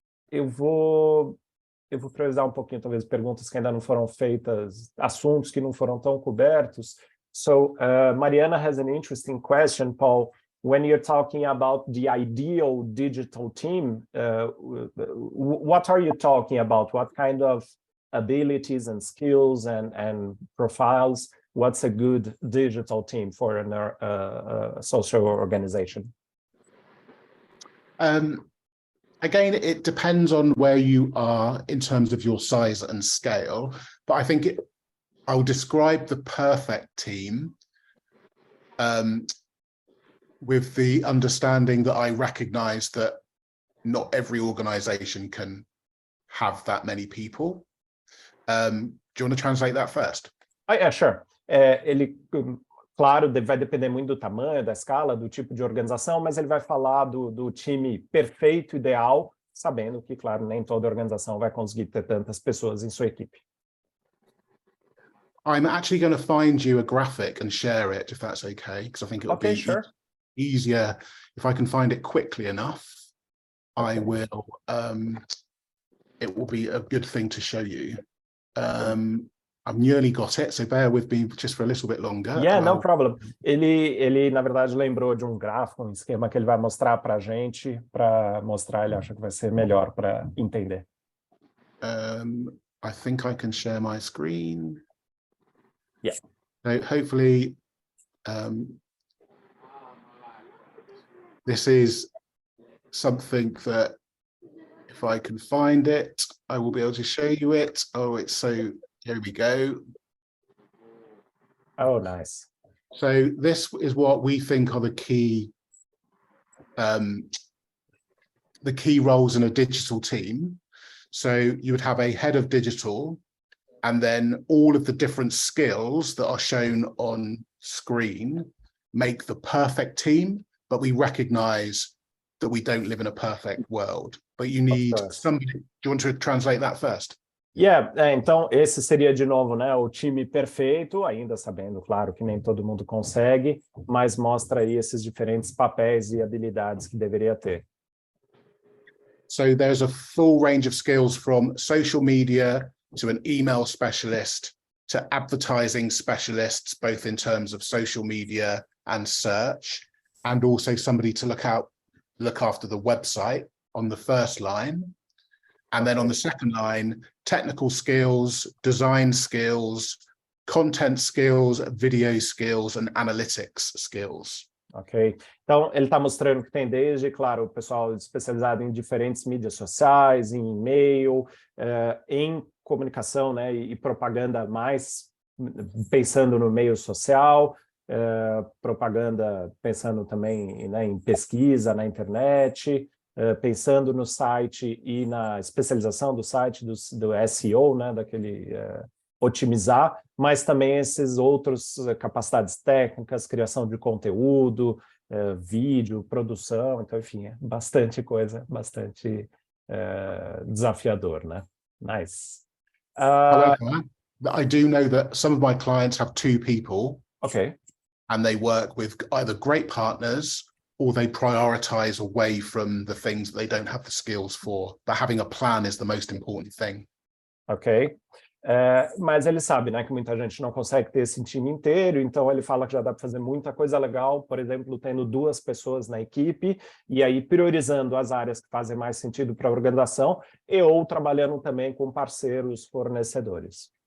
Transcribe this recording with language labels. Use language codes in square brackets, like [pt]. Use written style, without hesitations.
[pt] Eu vou priorizar um pouquinho, talvez, perguntas que ainda não foram feitas, assuntos que não foram tão cobertos. [en] So, Mariana has an interesting question, Paul. When you're talking about the ideal digital team, what are you talking about? What kind of abilities and skills and profiles? What's a good digital team for a social organization? Again, it depends on where you are in terms of your size and scale, but I think I'll describe the perfect team with the understanding that I recognize that not every organization can have that many people. Do you want to translate that first? Yeah, sure. [pt] Ele, claro, vai depender muito do tamanho, da escala, do tipo de organização, mas ele vai falar do time perfeito, ideal, sabendo que, claro, nem toda organização vai conseguir ter tantas pessoas em sua equipe. [en] I'm actually going to find you a graphic and share it, if that's okay, because I think it'll be sure. Easier if I can find it quickly enough. Okay. I will. It will be a good thing to show you. I've nearly got it, so bear with me just for a little bit longer. Yeah, no problem. [pt] Ele, na verdade, lembrou de um gráfico, um esquema que ele vai mostrar para a gente, para mostrar, ele acha que vai ser melhor para entender. [en] I think I can share my screen. Yeah. So hopefully, this is something that if I can find it, I will be able to show you it. Oh, it's so, here we go. Oh, nice. So this is what we think are the key roles in a digital team. So you would have a head of digital, and then all of the different skills that are shown on screen make the perfect team, but we recognize that we don't live in a perfect world. But you need somebody. Do you want to translate that first? [pt] Yeah, então esse seria de novo, né, o time perfeito, ainda sabendo, claro, que nem todo mundo consegue, mas mostra aí esses diferentes papéis e habilidades que deveria ter. [en] So there's a full range of skills from social media to an email specialist to advertising specialists, both in terms of social media and search, and also somebody to look after the website on the first line. And then on the second line, technical skills, design skills, content skills, video skills, and analytics skills. [pt] Ok, então ele está mostrando que tem desde, claro, o pessoal especializado em diferentes mídias sociais, em e-mail, em comunicação, né, e propaganda mais pensando no meio social, propaganda pensando também, né, em pesquisa na internet, pensando no site e na especialização do site, do SEO, né, daquele otimizar, mas também esses outros capacidades técnicas, criação de conteúdo, vídeo, produção, então, enfim, é bastante coisa, bastante desafiador, né? [en] Nice. However, I do know that some of my clients have 2 people. Okay. And they work with either great partners or they prioritize away from the things that they don't have the skills for. But having a plan is the most important thing. [pt] Ok. Mas ele sabe, né, que muita gente não consegue ter esse time inteiro, então ele fala que já dá para fazer muita coisa legal, por exemplo, tendo 2 pessoas na equipe, e aí priorizando as áreas que fazem mais sentido para a organização, ou trabalhando também com parceiros fornecedores.